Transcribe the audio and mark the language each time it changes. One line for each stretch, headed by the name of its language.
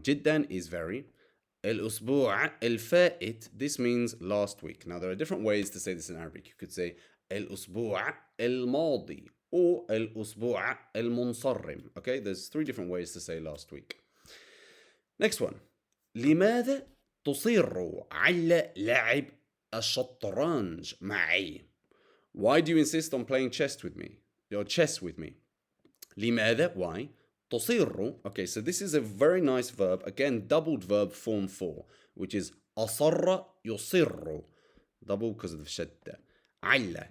English: جدا is very.
Arabic: الأسبوع الفائت,
English: this means last week. Now, there are different ways to say this in Arabic. You could say
Arabic: الأسبوع الماضي
English: or
Arabic: الأسبوع المنصرم.
English: Okay, there's three different ways to say last week. Next one.
Arabic: لماذا تصر على لعب الشطرنج معي?
English: Why do you insist on playing chess with me? Or chess with me? لماذا? Why? تصر. Okay, so this is a very nice verb. Again, doubled verb form 4, which is
Arabic: أصر يصر.
English: Double because of the shadda. علّ.